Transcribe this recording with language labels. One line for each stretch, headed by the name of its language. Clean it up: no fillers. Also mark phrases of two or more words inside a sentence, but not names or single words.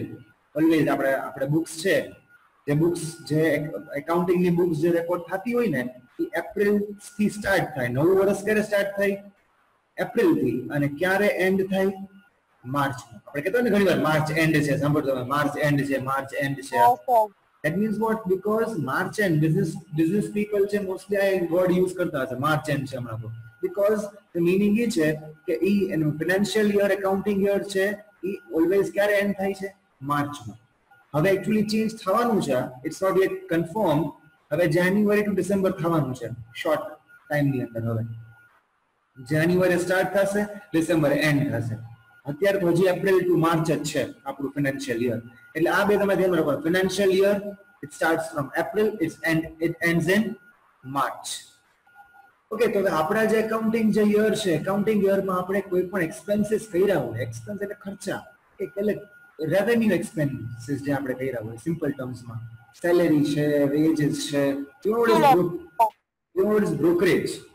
Gujarati: ઓલવેઝ આપણે બુક્સ છે, જે બુક્સ જે એકાઉન્ટિંગ ની બુક્સ જે રેકોર્ડ થતી હોય ને એ એપ્રિલ થી સ્ટાર્ટ થાય. નવું વર્ષ ક્યારે સ્ટાર્ટ થાય? એપ્રિલ થી. અને ક્યારે એન્ડ થાય? માર્ચ. આપણે કહેતા ને ઘણી વાર
English: March end
Gujarati: છે, સાંભળતો
English: March end
Gujarati: છે,
English: March end
Gujarati: છે. હા સર.
English: That means what? Because March end, business people છે mostly આ word use
Gujarati: કરતા હશે,
English: March end
Gujarati: છે હમણાં તો.
English: Because the meaning
Gujarati: એ છે કે એનું
English: financial year, accounting year
Gujarati: છે એ always ક્યારે end થાય છે? માર્ચમાં. હવે actually change થવાનું છે,
English: it's not yet confirmed.
Gujarati: હવે
English: January to December
Gujarati: થવાનું છે,
English: short time
Gujarati: ની અંદર. હવે
English: January start
Gujarati: થશે,
English: December end
Gujarati: થશે. અત્યારે તો હજી
English: April to March
Gujarati: જ છે આપણું
English: financial year.
Gujarati: એટલે આ બે તમે ધ્યાન રાખો.
English: financial year it starts from April, it ends in March.
Gujarati: ઓકે, તો આપણા જે એકાઉન્ટિંગ જે યર છે, એકાઉન્ટિંગ યરમાં આપણે કોઈ પણ એક્સપેન્સીસ કર્યા હોય, એક્સપેન્સ એટલે ખર્ચા, એટલે
English: revenue expenses
Gujarati: જે આપણે કર્યા હોય સિમ્પલ ટર્મ્સમાં, સેલેરી છે, વેજીસ છે, બ્રોકરેજ.